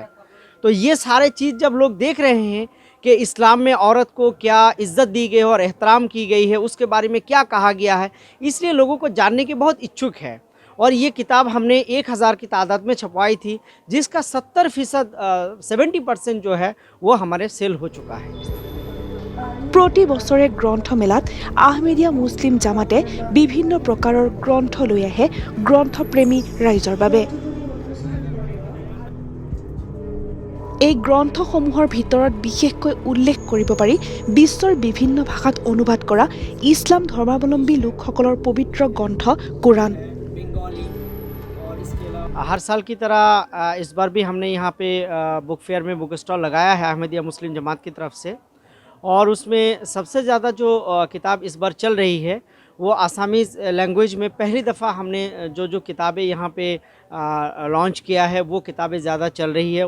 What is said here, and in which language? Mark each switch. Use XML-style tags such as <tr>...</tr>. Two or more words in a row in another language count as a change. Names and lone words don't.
<hi>तो ये सारे चीज़ जब लोग देख रहे हैं कि इस्लाम में औरत को क्या इज़्ज़त दी गई है और एहतराम की गई है, उसके बारे में क्या कहा गया है, इसलिए लोगों को जानने के बहुत इच्छुक है। और ये किताब हमने 1000 की तादाद में छपवाई थी, जिसका 70% 70% जो है वो हमारे सेल हो चुका है।</hi> <as>प्रति बছৰে গ্ৰন্থমেলাত আহমেদিয়া মুছলিম জামাতে বিভিন্ন প্ৰকাৰৰ গ্ৰন্থ লৈ আহে গ্ৰন্থপ্ৰেমী ৰাইজৰ বাবে। এই গ্ৰন্থসমূহৰ ভিতৰত বিশেষকৈ উল্লেখ কৰিব পাৰি বিশ্বৰ বিভিন্ন ভাষাত অনুবাদ কৰা ইছলাম ধৰ্মাৱলম্বী লোকসকলৰ পবিত্ৰ গ্ৰন্থ কুৰাণ।</as> <hi>हर साल की तरह इस बार भी हमने यहाँ पे</hi> <en>book fair</en> <hi>में</hi> <en>book stall</en> <hi>लगाया है अहमदिया मुस्लिम जमात की तरफ से। और उसमें सबसे ज़्यादा जो किताब इस बार चल रही है वो</hi> <en>Assamese language</en> <hi>में पहली दफ़ा हमने जो किताबें यहाँ पे लॉन्च किया है वो किताबें ज़्यादा चल रही है।</hi>